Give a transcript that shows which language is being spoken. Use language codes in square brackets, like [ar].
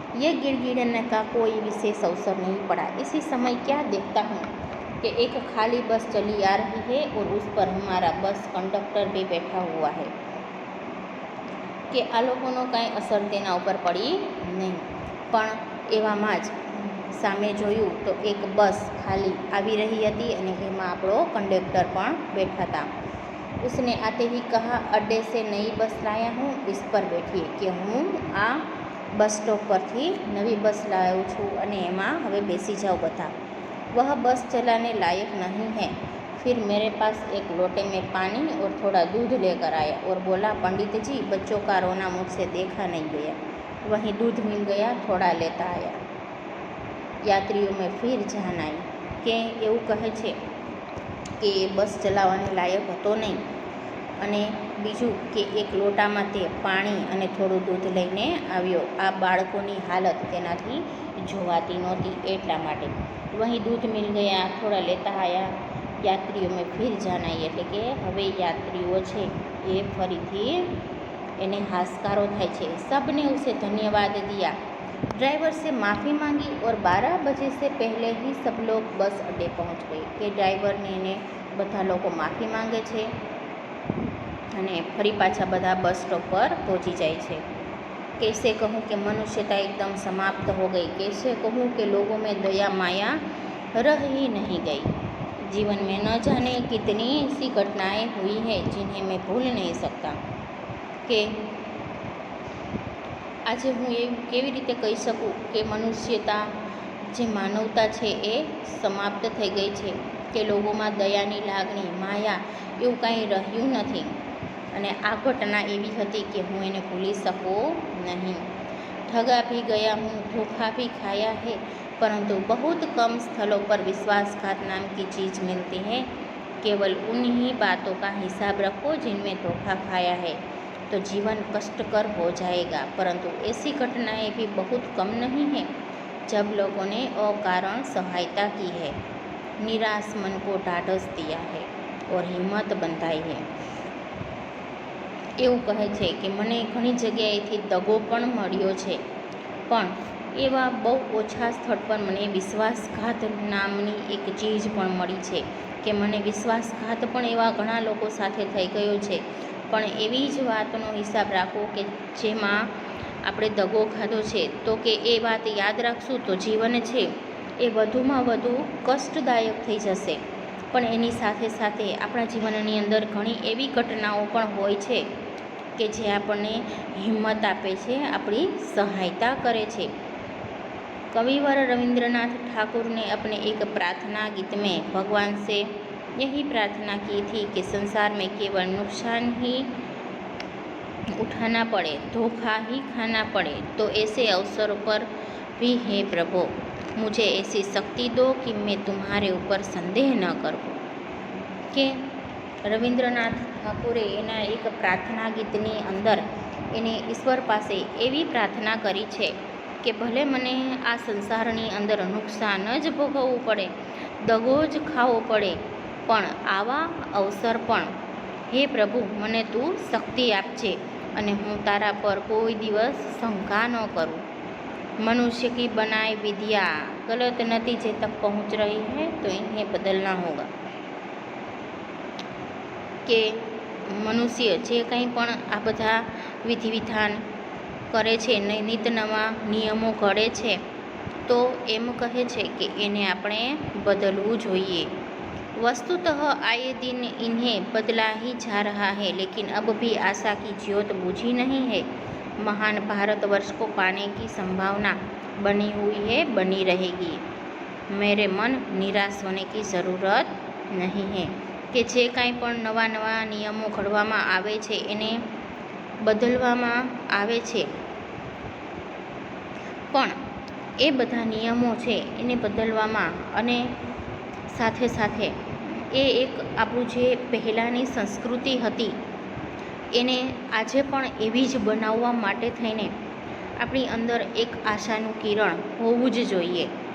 [hi] ये गिड़गिड़ने का कोई विशेष अवसर नहीं पड़ा. इसी समय क्या देखता हूँ कि एक खाली बस चली आ रही है और उस पर हमारा बस कंडक्टर भी बैठा हुआ है. [gu] કે આ લોકોનો કાંઈ અસર તેના ઉપર પડી નહીં, પણ એવામાં જ સામે જોયું તો એક બસ ખાલી આવી રહી હતી અને એમાં આપણો કંડક્ટર પણ બેઠા હતા. [hi] उसने आते ही कहा अड्डे से नई बस लाया हूँ, इस पर बैठिए. [gu] કે હું આ બસ સ્ટોપ પરથી નવી બસ લાવ્યો છું અને એમાં હવે બેસી જાઓ બધા. [hi] वह बस चलाने लायक नहीं है. फिर मेरे पास एक लोटे में पानी और थोड़ा दूध लेकर आया और बोला पंडित जी बच्चों का रोना मुझसे देखा नहीं गया. वहीं दूध मिल गया, थोड़ा लेता आया. यात्रियों में फिर जान आई. [gu] કે એવું કહે છે કે એ બસ ચલાવવાને લાયક હતો નહીં અને બીજું કે એક લોટામાં તે પાણી અને થોડું દૂધ લઈને આવ્યો. આ બાળકોની હાલત તેનાથી જોવાતી નહોતી એટલા માટે. [hi] વહીં દૂધ મિલ ગયા, થોડા લેતા આયા. યાત્રીઓ મેં ફિર જાન આવી. [gu] એટલે કે હવે યાત્રીઓ છે એ ફરીથી એને હાશકારો થાય છે. [hi] सबने उसे धन्यवाद दिया. ड्राइवर से माफ़ी मांगी और 12 बजे से पहले ही सब लोग बस अड्डे पहुंच गए. [gu] કે ડ્રાઈવરને એને બધા લોકો માફી માંગે છે અને ફરી પાછા બધા બસ સ્ટોપ પર પહોંચી જાય છે. [hi] कैसे कहूँ कि मनुष्यता एकदम समाप्त हो गई. कैसे कहूँ कि लोगों में दया माया रह ही नहीं गई. जीवन में न जाने कितनी ऐसी घटनाएं हुई हैं जिन्हें मैं भूल नहीं सकता. [gu] કે આજે હું એવું કેવી રીતે કહી શકું કે મનુષ્યતા જે માનવતા છે એ સમાપ્ત થઈ ગઈ છે, કે લોકોમાં દયાની લાગણી, માયા એવું કાંઈ રહ્યું નથી. અને આ ઘટના એવી હતી કે હું એને ભૂલી શકું નહીં. [hi] ठगा भी गया हूँ, धोखा भी खाया है, परंतु बहुत कम स्थलों पर विश्वासघात नाम की चीज़ मिलती है. केवल उन्हीं बातों का हिसाब रखो जिनमें धोखा खाया है, तो जीवन कष्टकर हो जाएगा. परंतु ऐसी घटनाएं भी बहुत कम नहीं है जब लोगों ने अकारण सहायता की है, निराश मन को ढाढ़स दिया है और हिम्मत बंधाई है. [gu] એવું કહે છે કે મને ઘણી જગ્યાએથી દગો પણ મળ્યો છે, પણ એવા બહુ ઓછા સ્થળ પર મને વિશ્વાસઘાત નામની એક ચીજ પણ મળી છે. કે મને વિશ્વાસઘાત પણ એવા ઘણા લોકો સાથે થઈ ગયો છે, પણ એવી જ વાતનો હિસાબ રાખો કે જેમાં આપણે દગો ખાધો છે, તો કે એ વાત યાદ રાખશું તો જીવન છે એ વધુમાં વધુ કષ્ટદાયક થઈ જશે. પણ એની સાથે સાથે આપણા જીવનની અંદર ઘણી એવી ઘટનાઓ પણ હોય છે કે જે આપણને હિંમત આપે છે, આપણી સહાયતા કરે છે. [hi] कविवर रविंद्रनाथ ठाकुर ने अपने एक प्रार्थना गीत में भगवान से यही प्रार्थना की थी कि संसार में केवल नुकसान ही उठाना पड़े, धोखा ही खाना पड़े, तो ऐसे अवसरों पर भी हे प्रभु मुझे ऐसी शक्ति दो कि मैं तुम्हारे ऊपर संदेह न करूँ. [gu] કે રવિન્દ્રનાથ ઠાકુરે એના એક પ્રાર્થના ગીતની અંદર એને ઈશ્વર પાસે એવી પ્રાર્થના કરી છે કે ભલે મને આ સંસારની અંદર નુકસાન જ ભોગવવું પડે, દગો જ ખાવો પડે, પણ આવા અવસર પણ હે પ્રભુ મને તું શક્તિ આપજે અને હું તારા પર કોઈ દિવસ શંકા ન કરું. [hi] मनुष्य की बनाई विधियाँ गलत नतीजे तक पहुँच रही है तो इन्हें बदलना होगा. [gu] કે મનુષ્ય જે કંઈ પણ આ બધા વિધિ વિધાન કરે છે, નિત નવા નિયમો ઘડે છે, તો એમ કહે છે કે એને આપણે બદલવું જોઈએ. [hi] वस्तुतः आए दिन इन्हें बदला ही जा रहा है, लेकिन अब भी आशा की ज्योत बुझी नहीं है. महान भारतवर्ष को पाने की संभावना बनी हुई है, बनी रहेगी. मेरे मन निराश होने की ज़रूरत नहीं है. [gu] કે જે કાંઈ પણ નવા નવા નિયમો ઘડવામાં આવે છે એને બદલવામાં આવે છે, પણ એ બધા નિયમો છે એને બદલવામાં અને સાથે સાથે એ એક આપણું જે પહેલાંની સંસ્કૃતિ હતી એને આજે પણ એવી જ બનાવવા માટે થઈને આપણી અંદર એક આશાનું કિરણ હોવું જ જોઈએ.